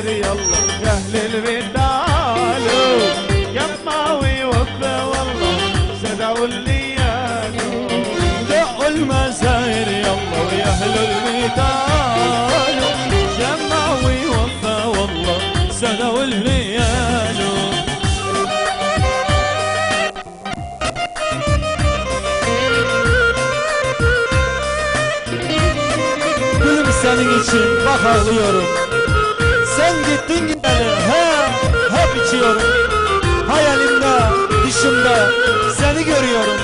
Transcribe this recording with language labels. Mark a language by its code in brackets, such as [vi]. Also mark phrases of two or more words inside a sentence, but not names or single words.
[ar] يلا يا اهل البيت تعالوا يماوي وفا والله صدعوا الليالو دق المزاهر يلا يا اهل البيت تعالوا يماوي وفا والله صدعوا الليالو [tr] Senin için bak ağlıyorum. Sen gittin gideli hep içiyorum. Hayalimde, dışımda seni görüyorum.